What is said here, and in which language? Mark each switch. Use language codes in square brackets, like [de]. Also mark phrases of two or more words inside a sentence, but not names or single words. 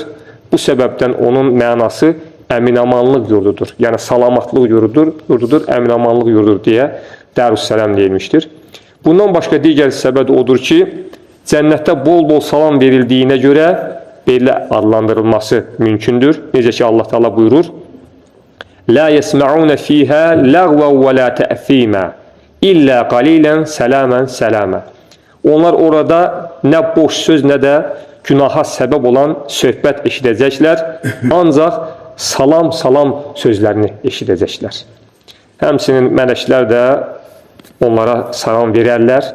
[az] Bu səbəbdən onun mənası əminamanlıq yurdudur. Yəni salamatlıq yurdudur, əminamanlıq yurdudur deyə Darüssəlam deyilmişdir. Bundan başqa digər səbəb odur ki, cənnətdə bol-bol salam verildiyinə görə belə adlandırılması mümkündür. Necə ki, Allah Teala buyurur, [ar] لَا يَسْمَعُونَ فِيهَا لَغْوًا وَلَا تَأْثِيمًا إلا قيلا سلاما سلاما. [az] Onlar orada nə boş söz, nə də günaha səbəb olan söhbət eşidəcəklər, ancaq salam sözlərini eşidəcəklər. Həmçinin mələklər də onlara salam verərlər.